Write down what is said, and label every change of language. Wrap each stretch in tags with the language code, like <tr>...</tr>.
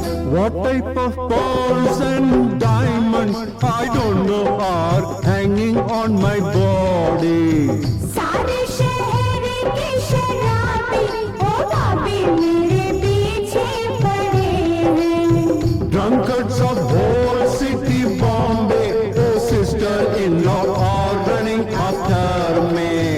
<en>What type of pearls and diamonds I don't know are hanging on my body.</en> <hi>सारे शहर के शराबी ओ भाभी मेरे पीछे पड़े हैं।</hi> <en>Drunkards of whole city Bombay, oh sister-in-law are running after me.</en>